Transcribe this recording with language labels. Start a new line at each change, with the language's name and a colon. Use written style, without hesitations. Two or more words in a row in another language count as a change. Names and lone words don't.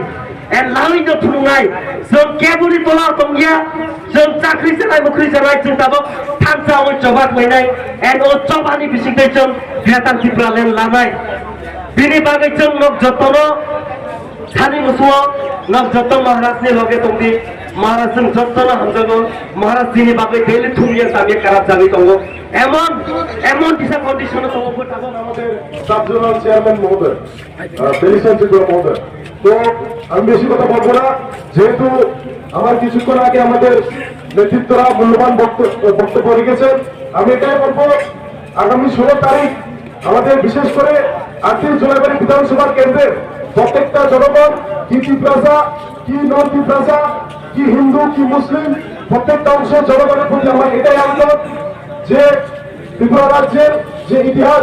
Kok Borok: en lawi no thungai jong kebuni tola tongya jong chakri janai mukri janai jong tabok thanta oi chobak mainai en o chobani bisingdai jong Greater Tripura lend lanai bini bagai jong nok jotono thani musuo nok joton Maharaj ni loge tongdi Maharaj jong jotono hamjago Maharaj ni bagai daily thumye sami karap jabi tongo
Bangla: এমন দিশা কন্ডিশন
Kok Borok: tongo tabok আমাদের
Bangla: সাব জোনাল চেয়ারম্যান মহোদয় পেলিশন ত্রিপুরা মহোদয় তো আমি বেশি কথা বলবো না যেহেতু আমার কিছুক্ষণ আগে আমাদের নেতৃত্বরা মূল্যবান বক্তব্য রেখেছেন আমি এটাই বলবো আগামী 16 তারিখ আমাদের বিশেষ করে 38 জুলাইবাড়ি বিধানসভা কেন্দ্রের প্রত্যেকটা জনগণ কি ত্রিপুরা কি নন ত্রিপুরা কি হিন্দু কি মুসলিম প্রত্যেকটা অংশের জনগণের প্রতি আমার এটাই আবেদন যে ত্রিপুরা রাজ্যের যে ইতিহাস